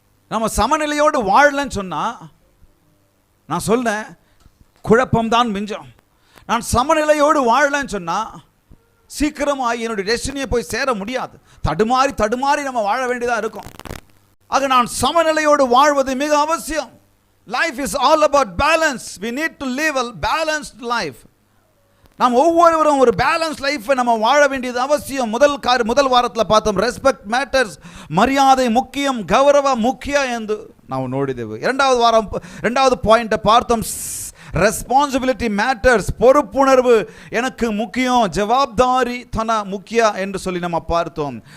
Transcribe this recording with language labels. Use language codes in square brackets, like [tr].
[ta] நம்ம சமநிலையோடு வாழலன்னு சொன்னால் நான் சொன்னேன், குழப்பம்தான் மிஞ்சம். நான் சமநிலையோடு வாழலன்னு சொன்னால் சீக்கிரமாக என்னுடைய டெஸ்டினியை போய் சேர முடியாது. தடுமாறி நம்ம வாழ வேண்டியதாக இருக்கும். ஆக நான் சமநிலையோடு வாழ்வது மிக அவசியம். [en] Life is all about balance. We need to live a balanced life. [ta] நாம் ஒவ்வொருவரும் ஒரு பேலன்ஸ் லைஃப்பை நம்ம வாழ வேண்டியது அவசியம். முதல் வாரத்தில் பார்த்தோம், ரெஸ்பெக்ட் மேட்டர்ஸ், மரியாதை முக்கியம், கௌரவ முக்கியம் என்று [kn] ನಾವು ನೋಡಿದೆವು. [ta] இரண்டாவது பாயிண்ட்டை பார்த்தோம், ரெஸ்பான்சிபிலிட்டி மேட்டர்ஸ், பொறுப்புணர்வு எனக்கு முக்கியம், [kn] ஜவாப்தாரி தன முக்கிய [ta] என்று சொல்லி நம்ம பார்த்தோம்.